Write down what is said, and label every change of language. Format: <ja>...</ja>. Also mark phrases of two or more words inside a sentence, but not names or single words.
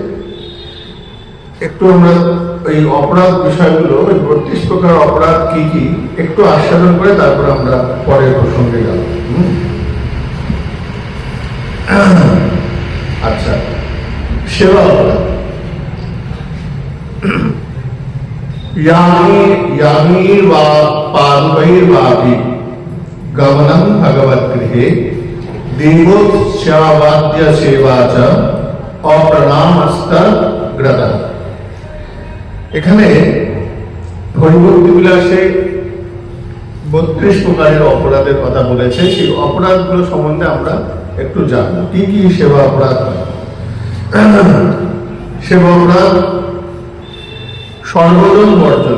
<bn>একটু আমরা এই অপরাধ বিষয়গুলো, 32 প্রকার অপরাধ কি কি একটু আস্বাদন করে তারপর আমরা পরের প্রসঙ্গে যাব। আচ্ছা, সেবা অপরাধ।</bn> <sa>यामीर्वा पादुकैर्वापि गमनं भगवद्गृहे देवोत्सवाद्य सेवा च अप्रणामस्तग्रतः।</sa> <bn>এখানে হরিভক্তি বিলাসে 32 প্রকারের অপরাধের কথা বলেছে। সেই অপরাধগুলো সম্বন্ধে আমরা একটু জানব। কি কি সেবা অপরাধ? সেবা অপরাধ সর্বজন বর্জন।</bn>